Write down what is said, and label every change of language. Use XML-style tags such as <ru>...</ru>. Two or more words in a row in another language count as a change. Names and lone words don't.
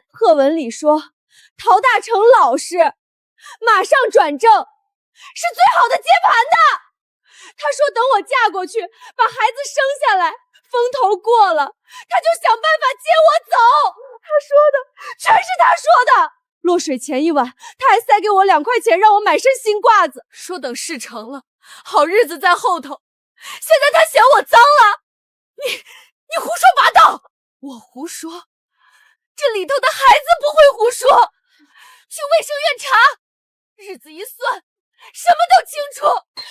<zh>賀文禮說陶大成老實，馬上轉正，是最好的接盤的。他說等我嫁過去，把孩子生下來，風頭過了，他就想辦法接我走。他說的全是他說的。落水前一晚，他還塞給我2塊錢，讓我買身新褂子，說等事成了，好日子在後頭。現在他嫌我髒了，你胡說八道！我胡說？這裡頭的孩子不會胡說。去衛生院查，日子一算，什麼都清楚。</zh>